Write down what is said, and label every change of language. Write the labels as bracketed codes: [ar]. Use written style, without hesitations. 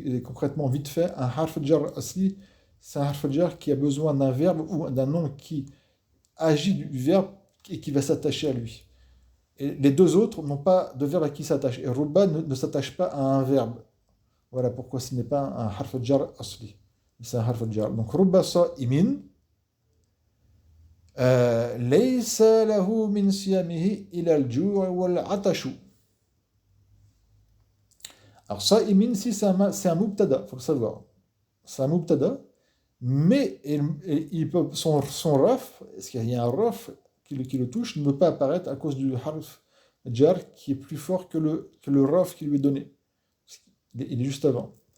[fr] Et concrètement, vite fait, un harf jar asli, c'est un harf jar qui a besoin d'un verbe ou d'un nom qui agit du verbe et qui va s'attacher à lui. Et les deux autres n'ont pas de verbe à qui s'attache. Et rubba ne s'attache pas à un verbe. Voilà pourquoi ce n'est pas un harf jar asli. C'est un harf jar. Donc rubba sa'imin. [ar] ليس له من صيامه إلى الجوع والعطش. [fr] Alors, صائمين, si c'est un mubtada, il faut le savoir. C'est un mubtada, mais son raf, est-ce qu'il y a un raf qui le touche, ne peut pas apparaître à cause du harf jar qui est plus fort que le raf qui lui est donné. Il est juste avant.